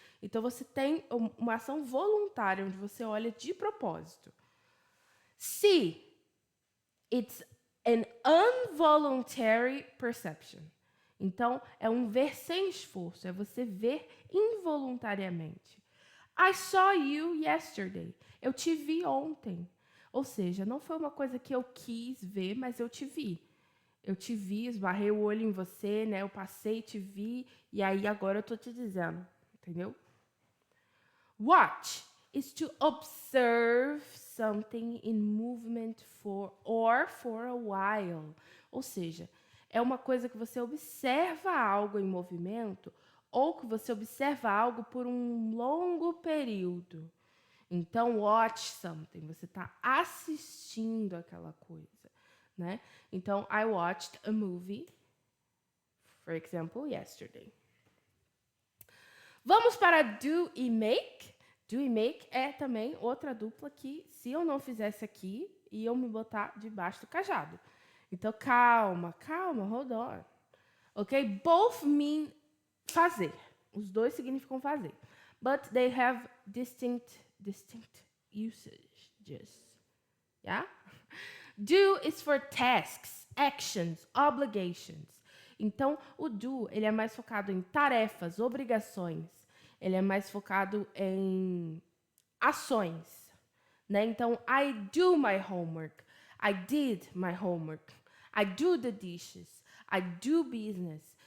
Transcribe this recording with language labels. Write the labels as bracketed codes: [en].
[pt] Então, você tem uma ação voluntária, onde você olha de propósito. [en] See, it's an involuntary perception. [pt] Então, é um ver sem esforço, é você ver involuntariamente. [en] I saw you yesterday. [pt] Eu te vi ontem. Ou seja, não foi uma coisa que eu quis ver, mas eu te vi. Eu te vi, esbarrei o olho em você, né? Eu passei, te vi, e aí agora eu tô te dizendo, entendeu? [en] Watch is to observe something in movement for a while. [pt] Ou seja, é uma coisa que você observa algo em movimento ou que você observa algo por um longo período. Então, [en] watch something, [pt] você está assistindo aquela coisa, né? [en] Então, I watched a movie, for example, yesterday. [pt] Vamos para do e make. Do e make é também outra dupla que, se eu não fizesse aqui, iam me botar debaixo do cajado. Então, calma, [en] hold on. [pt] Ok? [en] Both mean [pt] fazer. Os dois significam fazer. [en] But they have distinct usages. Yeah? Do is for tasks, actions, obligations. [pt] Então, o do, ele é mais focado em tarefas, obrigações. Ele é mais focado em ações, né? [en] Então, I do my homework. I did my homework. I do the dishes. I do business.